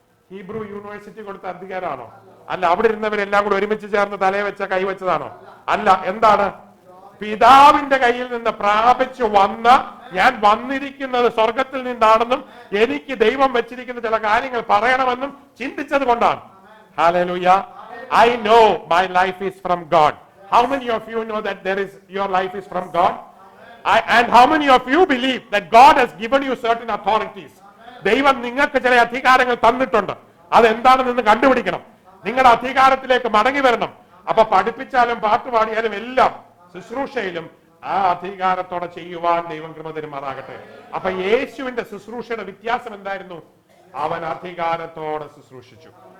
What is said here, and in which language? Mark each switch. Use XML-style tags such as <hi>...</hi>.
<ml>Hebrew university കൊടുത്ത അധികാരമാണോ? അല്ല. അവിടെ ഇരുന്നവരെല്ലാം കൂടെ ഒരുമിച്ച് ചേർന്ന് തലയെ വെച്ച കൈവച്ചതാണോ? അല്ല. എന്താണ്? പിതാവിന്റെ കയ്യിൽ നിന്ന് പ്രാപിച്ചു വന്ന, ഞാൻ വന്നിരിക്കുന്നത് സ്വർഗത്തിൽ നിന്നാണെന്നും എനിക്ക് ദൈവം വെച്ചിരിക്കുന്ന ചില കാര്യങ്ങൾ പറയണമെന്നും ചിന്തിച്ചത് കൊണ്ടാണ്. Hallelujah.</ml> <en>I know my life is from God. How many of you know that your life is from God? And how many of you believe that God has given you certain authorities?</en> <ml>ദൈവം നിങ്ങൾക്ക് ചില അധികാരങ്ങൾ തന്നിട്ടുണ്ട്. അതെന്താണെന്ന് കണ്ടുപിടിക്കണം. നിങ്ങളുടെ അധികാരത്തിലേക്ക് മടങ്ങി വരണം. അപ്പൊ പഠിപ്പിച്ചാലും പാട്ടുപാടിയാലും എല്ലാം ശുശ്രൂഷയിലും ആ അധികാരത്തോടെ ചെയ്യുവാൻ ദൈവം കൃപ തരുമാറാകട്ടെ. അപ്പൊ യേശുവിന്റെ ശുശ്രൂഷയുടെ വ്യത്യാസം എന്തായിരുന്നു? അവൻ അധികാരത്തോടെ ശുശ്രൂഷിച്ചു.</ml>